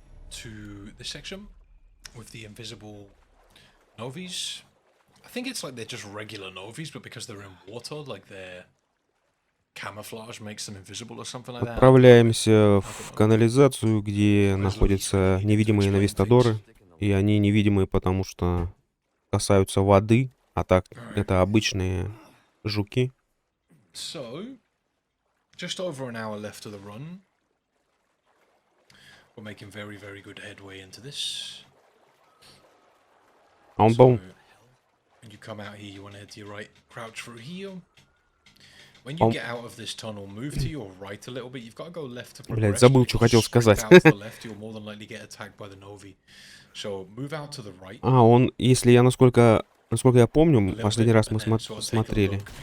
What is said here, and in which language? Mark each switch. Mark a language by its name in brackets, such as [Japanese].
[English] To this section with the invisible novies. I think it's like they're just regular novies, but because they're in water, like their camouflage makes them invisible or something like that. [Russian] Отправляемся в канализацию, где находятся невидимые навистадоры. И они невидимые, потому что касаются воды, а так это обычные жуки. [English] So, just over an hour left of the run. We're making very, very good headway into this. [Russian] А он, по-моему... [English] When you come out here, you want to head to your right, crouch through here. When you get out of this tunnel, move to your right a little bit. You've got to go left to progress. [Russian] Блядь, забыл, что хотел сказать. [English] You'll more than likely get attacked by the Novi. So move out to the right. [Russian] А, он, если я, насколько я помню, последний раз мы смотрели.